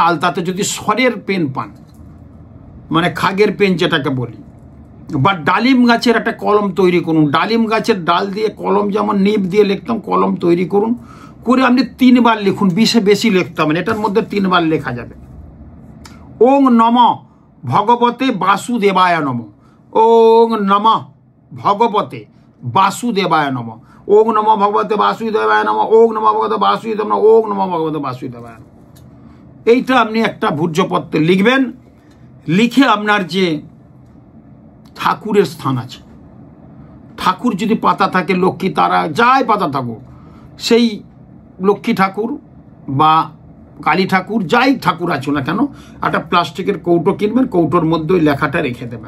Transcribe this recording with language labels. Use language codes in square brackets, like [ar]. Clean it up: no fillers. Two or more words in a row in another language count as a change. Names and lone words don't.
[bn] আলতাতে যদি সরের পেন পান, মানে খাগের পেন যেটাকে বলি, বা ডালিম গাছের একটা কলম তৈরি করুন। ডালিম গাছের ডাল দিয়ে কলম, যেমন নিব দিয়ে লিখতাম, কলম তৈরি করুন, করে আপনি 3 বার লিখুন, বেশি লিখতে হবে, এটার মধ্যে 3 বার লেখা যাবে। [sa] ওং নম ভগবতে বাসুদেবায় নম, ওং নম ভগবতে বাসুদেবায় নম, ওং নম ভগবতে বাসুদেবায় নম, ওং নম ভগবতে বাসুদেব নম, ওং নম ভগবতে বাসুদেবায় নম। [bn] এইটা আপনি একটা ভূর্জপত্রে লিখবেন। লিখে আপনার যে ঠাকুরের স্থান আছে, ঠাকুর যদি পাতা থাকে, লক্ষ্মী, তারা যাই পাতা থাকুক, সেই লক্ষ্মী ঠাকুর বা কালী ঠাকুর, যাই ঠাকুর আছে না কেন, একটা প্লাস্টিকের কৌটো কিনবেন, কৌটোর মধ্যে ওই লেখাটা রেখে দেবেন।